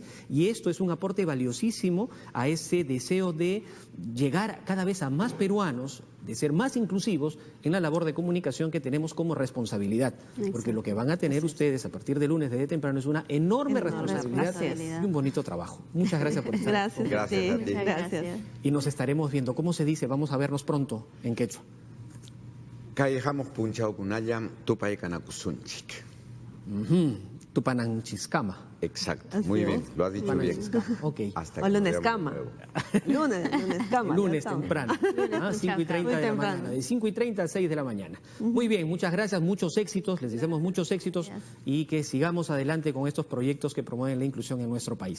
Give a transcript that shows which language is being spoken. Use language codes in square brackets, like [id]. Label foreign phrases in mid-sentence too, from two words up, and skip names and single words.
[es] Y esto es un aporte valiosísimo a ese deseo de llegar cada vez a más peruanos, de ser más inclusivos en la labor de comunicación que tenemos como responsabilidad. Porque lo que van a tener ustedes a partir de lunes desde temprano es una enorme responsabilidad y un bonito trabajo. Muchas gracias por estar. Gracias a ti. Gracias. Y nos estaremos viendo. ¿Cómo se dice? Vamos a vernos pronto en quechua. [qu] Callejamos punchao kunayam tupay kanakusunchik. Tupananchiscama. [es] Exacto, muy bien, lo has dicho bien. Okay. Hasta [qu] O lunes cama. Lunes cama. [es] Lunes temprano, 5:30 de la mañana, de 5:30 a 6 de la mañana. Muy bien, muchas gracias, muchos éxitos, les deseamos muchos éxitos y que sigamos adelante con estos proyectos que promueven la inclusión en nuestro país.